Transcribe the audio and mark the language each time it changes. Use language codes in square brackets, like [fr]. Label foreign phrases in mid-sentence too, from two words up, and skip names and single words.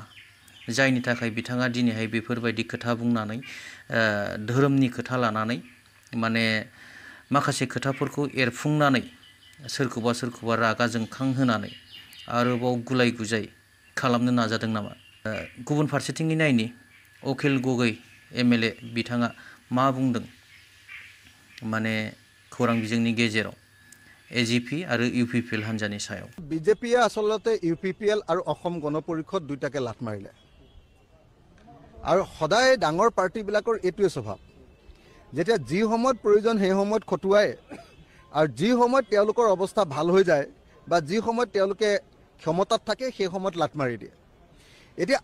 [brx] जायनि थाखाय बिथाङा दिनैहाय बेफोरबायदि खोथा बुंनानै धोरोमनि खोथा लानानै माने माखासे खोथाफोरखौ एरफुंनानै सोरखौबा रागा जोंखांहोनानै आरोबाव गुलाय गुजाय खालामनो नाजादों नामा? गुबुन फारसेथिंनि नायनि अखिल गगै MLA बिथाङा मा बुंदों माने खौरां बिजोंनि गेजेराव एजिपि आरो UPPL हान्जानि सायाव [as] বিজেপিয়ে আচলতে UPPL আৰু অসম গণ পৰিষদ দুইটাকে লাট মাৰিলে আৰু সদায় ডাঙৰ পাৰ্টিবিলাকৰ এইটোৱে স্বভাৱ যেতিয়া যি সময়ত প্ৰয়োজন সেই সময়ত খটুৱাই আৰু যি সময়ত তেওঁলোকৰ অৱস্থা ভাল হৈ যায় বা যি সময়ত তেওঁলোকে ক্ষমতাত থাকে সেই সময়ত লাট মাৰি দিয়ে এতিয়া